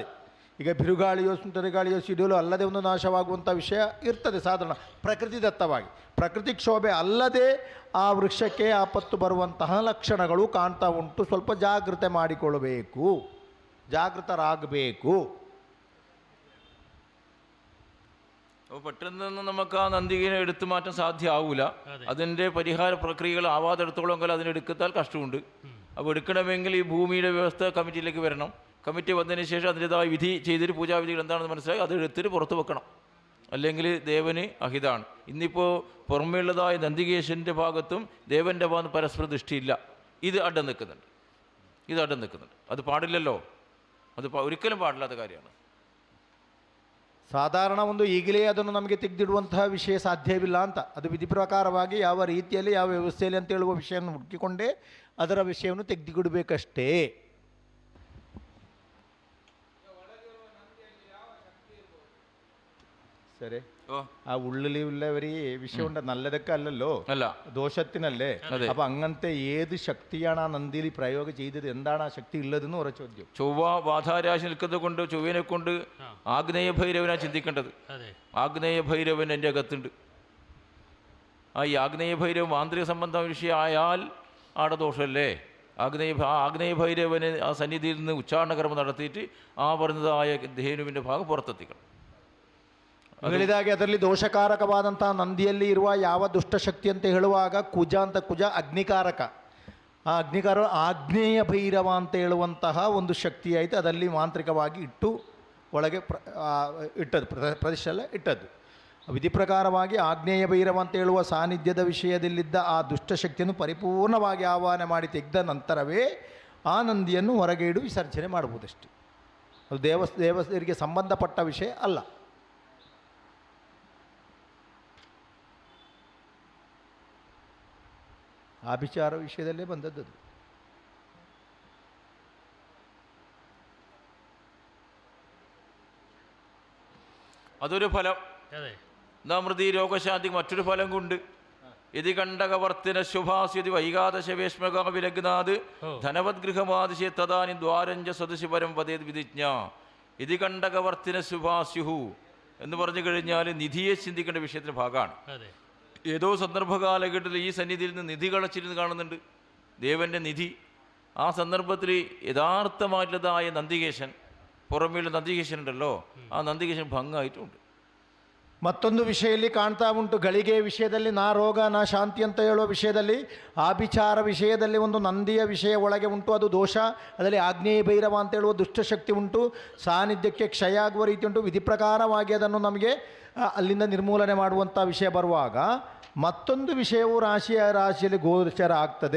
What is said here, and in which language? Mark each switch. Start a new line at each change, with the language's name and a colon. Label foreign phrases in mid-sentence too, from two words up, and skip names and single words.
Kannada: ಈಗ ಬಿರುಗಾಳಿಯೋ ಸುಂಟರಗಾಳಿಯೋ ಸಿಡಿಯಲು ಅಲ್ಲದೆ ಒಂದು ನಾಶವಾಗುವಂಥ ವಿಷಯ ಇರ್ತದೆ ಸಾಧಾರಣ ಪ್ರಕೃತಿದತ್ತವಾಗಿ. ಪ್ರಕೃತಿ ಕ್ಷೋಭೆ ಅಲ್ಲದೆ ಆ ವೃಕ್ಷಕ್ಕೆ ಆಪತ್ತು ಬರುವಂತಹ ಲಕ್ಷಣಗಳು ಕಾಣ್ತಾ ಉಂಟು. ಸ್ವಲ್ಪ ಜಾಗೃತೆ ಮಾಡಿಕೊಳ್ಳಬೇಕು, ಜಾಗೃತರಾಗಬೇಕು.
Malayalam: അപ്പോൾ പെട്ടെന്നൊന്നും നമുക്ക് ആ നന്ദികനെ എടുത്തു മാറ്റാൻ സാധ്യമാവില്ല. അതിൻ്റെ പരിഹാര പ്രക്രിയകൾ ആവാതെടുത്തോളമെങ്കിൽ അതിനെടുത്താൽ കഷ്ടമുണ്ട്. അപ്പോൾ എടുക്കണമെങ്കിൽ ഈ ഭൂമിയുടെ വ്യവസ്ഥ കമ്മിറ്റിയിലേക്ക് വരണം. കമ്മിറ്റി വന്നതിന് ശേഷം അതിൻ്റെതായ വിധി ചെയ്തിട്ട് പൂജാവിധികൾ എന്താണെന്ന് മനസ്സിലാക്കി അത് എടുത്തിട്ട് പുറത്ത് വെക്കണം. അല്ലെങ്കിൽ ദേവന് അഹിതാണ്. ഇന്നിപ്പോൾ പുറമേയുള്ളതായ നന്ദികേശൻ്റെ ഭാഗത്തും ദേവൻ്റെ ഭാഗത്തും പരസ്പര ദൃഷ്ടിയില്ല. ഇത് അഡം നിൽക്കുന്നുണ്ട്. അത് പാടില്ലല്ലോ, അത് ഒരിക്കലും പാടില്ലാത്ത കാര്യമാണ്.
Kannada: ಸಾಧಾರಣ ಒಂದು ಈಗಲೇ ಅದನ್ನು ನಮಗೆ ತೆಗೆದಿಡುವಂತಹ ವಿಷಯ ಸಾಧ್ಯವಿಲ್ಲ ಅಂತ. ಅದು ವಿಧಿ ಪ್ರಕಾರವಾಗಿ ಯಾವ ರೀತಿಯಲ್ಲಿ ಯಾವ ವ್ಯವಸ್ಥೆಯಲ್ಲಿ ಅಂತ ಹೇಳುವ ವಿಷಯವನ್ನು ಹುಡುಕಿಕೊಂಡೇ ಅದರ ವಿಷಯವನ್ನು ತೆಗೆದುಬಿಡಬೇಕಷ್ಟೇ. ಸರಿ,
Malayalam: ആ ഉള്ളിലുള്ളവര് വിഷയമുണ്ട്, നല്ലതൊക്കെ അല്ല ദോഷത്തിനല്ലേ. അപ്പൊ അങ്ങനത്തെ ഏത് ശക്തിയാണ് ആ നന്ദിയിൽ പ്രയോഗം ചെയ്തത്, എന്താണ് ആ ശക്തി ഉള്ളതെന്ന് ഒരു ചോദ്യം. ചൊവ്വ ബാധാരാശി നിൽക്കുന്നത് കൊണ്ട് ചൊവ്വനെ കൊണ്ട് ആഗ്നേയ ഭൈരവനാണ് ചിന്തിക്കേണ്ടത്. ആഗ്നേയ ഭൈരവൻ എൻ്റെ അകത്തുണ്ട്. ആ ഈ ആഗ്നേയ ഭൈരവൻ മാന്ത്രിക സംബന്ധ വിഷയമായാൽ ആടെ ദോഷമല്ലേ. ആഗ്നേയ ഭൈരവന് ആ സന്നിധിയിൽ നിന്ന് ഉച്ചാരണകർമ്മം നടത്തിയിട്ട് ആ പറഞ്ഞതായ ധേനുവിൻ്റെ ഭാഗം പുറത്തെത്തിക്കണം.
Kannada: ಹೇಳಿದಾಗೆ ಅದರಲ್ಲಿ ದೋಷಕಾರಕವಾದಂಥ ನಂದಿಯಲ್ಲಿ ಇರುವ ಯಾವ ದುಷ್ಟಶಕ್ತಿ ಅಂತ ಹೇಳುವಾಗ ಕುಜ ಅಗ್ನಿಕಾರಕ. ಆ ಅಗ್ನಿಕಾರ ಆಗ್ನೇಯ ಭೈರವ ಅಂತ ಹೇಳುವಂತಹ ಒಂದು ಶಕ್ತಿ ಆಯಿತು. ಅದರಲ್ಲಿ ಮಾಂತ್ರಿಕವಾಗಿ ಇಟ್ಟು ಒಳಗೆ ಇಟ್ಟದ್ದು, ಪ್ರದೇಶಲ್ಲ ಇಟ್ಟದ್ದು. ವಿಧಿ ಪ್ರಕಾರವಾಗಿ ಆಗ್ನೇಯ ಭೈರವ ಅಂತ ಹೇಳುವ ಸಾನ್ನಿಧ್ಯದ ವಿಷಯದಲ್ಲಿದ್ದ ಆ ದುಷ್ಟಶಕ್ತಿಯನ್ನು ಪರಿಪೂರ್ಣವಾಗಿ ಆಹ್ವಾನ ಮಾಡಿ ತೆಗೆದ ನಂತರವೇ ಆ ನಂದಿಯನ್ನು ಹೊರಗೆ ಇಡು ವಿಸರ್ಜನೆ ಮಾಡುವುದಷ್ಟೇ. ಅದು ದೇವಸ್ಥರಿಗೆ ಸಂಬಂಧಪಟ್ಟ ವಿಷಯ ಅಲ್ಲ. ಆಭಿಚಾರ ವಿಷಯದಲ್ಲೇ ಬಂದದ್ದು.
Malayalam: അതൊരു ഫലം. നമൃതി രോഗശാന്തിക്ക് മറ്റൊരു ഫലം കൊണ്ട്
Sanskrit: യതി കണ്ടകവർത്തിന ശുഭാസ്യതി വൈകാദശവേഷ്മക വിലഗ്നാത് ധനവദ്ഗൃഹമാദിശേ തദാനി ദ്വാരഞ്ച സദൃശി പരം വദേത് വിധിജ്ഞ. യതി കണ്ടകവർത്തിന ശുഭാസ്യുഹു
Malayalam: എന്ന് പറഞ്ഞു കഴിഞ്ഞാൽ നിധിയെ ചിന്തിക്കേണ്ട വിഷയത്തിൻ്റെ ഭാഗമാണ്. ഏതോ സന്ദർഭകാലഘട്ടത്തിൽ ഈ സന്നിധിയിൽ നിന്ന് നിധി കളച്ചിരുന്ന് കാണുന്നുണ്ട്, ദേവൻ്റെ നിധി. ആ സന്ദർഭത്തിൽ യഥാർത്ഥമായിട്ടുള്ളതായ നന്ദികേശൻ, പുറമേയുള്ള നന്ദികേശൻ ഉണ്ടല്ലോ, ആ നന്ദികേശൻ ഭംഗമായിട്ടുണ്ട്.
Kannada: ಮತ್ತೊಂದು ವಿಷಯದಲ್ಲಿ ಕಾಣ್ತಾ ಉಂಟು, ಗಳಿಗೆ ವಿಷಯದಲ್ಲಿ ನಾ ರೋಗ ನಾ ಶಾಂತಿ ಅಂತ ಹೇಳುವ ವಿಷಯದಲ್ಲಿ ಆಭಿಚಾರ ವಿಷಯದಲ್ಲಿ ಒಂದು ನಂದಿಯ ವಿಷಯ ಒಳಗೆ ಉಂಟು, ಅದು ದೋಷ. ಅದರಲ್ಲಿ ಆಗ್ನೇಯ ಭೈರವ ಅಂತ ಹೇಳುವ ದುಷ್ಟಶಕ್ತಿ ಉಂಟು, ಸಾನ್ನಿಧ್ಯಕ್ಕೆ ಕ್ಷಯ ಆಗುವ ರೀತಿ ಉಂಟು. ವಿಧಿ ಪ್ರಕಾರವಾಗಿ ಅದನ್ನು ನಮಗೆ ಅಲ್ಲಿಂದ ನಿರ್ಮೂಲನೆ ಮಾಡುವಂಥ ವಿಷಯ ಬರುವಾಗ ಮತ್ತೊಂದು ವಿಷಯವು ರಾಶಿಯಲ್ಲಿ ಗೋಚರ ಆಗ್ತದೆ.